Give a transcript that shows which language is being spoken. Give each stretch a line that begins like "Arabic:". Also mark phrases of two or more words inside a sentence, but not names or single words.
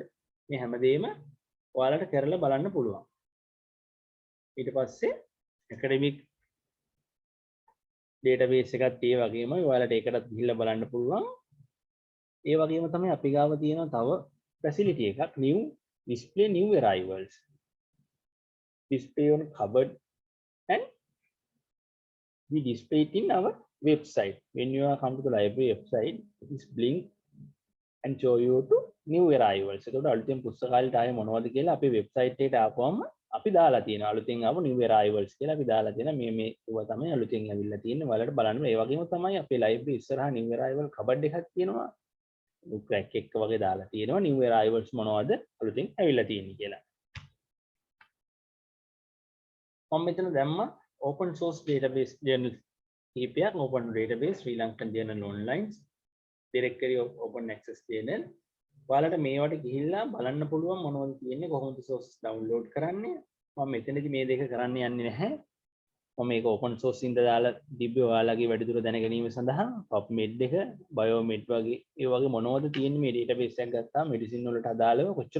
Sinhala: මේ හැමදේම ඔයාලට කරලා බලන්න පුළුවන්. ඊට පස්සේ
English: academic database
Sinhala: එකත් ඒ වගේම ඔයාලට ඒකටත් ගිහිල්ලා බලන්න පුළුවන්. ඒ වගේම තමයි අපි ගාව තියෙන තව facility එකක්
English: new display new arrivals. Display on cupboard and we display it in our website. When you are come to the library website, it is blink and show you to new arrivals.
Sinhala: එතකොට අලුතෙන් පුස්තකාලයට ආයේ මොනවද කියලා අපි වෙබ්සයිට් එකට ආපුවම අපි දාලා තියෙනවා. අලුතෙන් ආව
English: new arrivals
Sinhala: කියලා අපි දාලා තියෙනවා. මේ ඒවා තමයි අලුතෙන් ඇවිල්ලා තියෙන්නේ. ඔයාලට බලන්න. ඒ වගේම තමයි අපේ library ඉස්සරහා
English: new arrival cupboard
Sinhala: එකක් තියෙනවා. crack එක වගේ දාලා තියෙනවා.
English: new arrivals
Sinhala: මොනවද අලුතෙන් ඇවිල්ලා තියෙන්නේ කියලා. මම මෙතන දැම්ම
English: open source database journal
Sinhala: කීපයක්
English: open database Sri Lankan journal online directory of open access journal
Sinhala: ඔයාලට මේවට ගිහිල්ලා බලන්න පුළුවන් මොනවද තියෙන්නේ කොහොමද
English: sources download
Sinhala: කරන්නේ මම මෙතනදී මේ දෙක කරන්න යන්නේ නැහැ මම මේක
English: open source
Sinhala: ඉඳලා දාලා තිබ්බේ ඔයාලගේ වැඩිදුර දැන ගැනීම සඳහා PubMed එක Biomed වගේ ඒ වගේ මොනවද තියෙන්නේ මේ database එකක් ගත්තාම medicine වලට අදාළව කොච්චර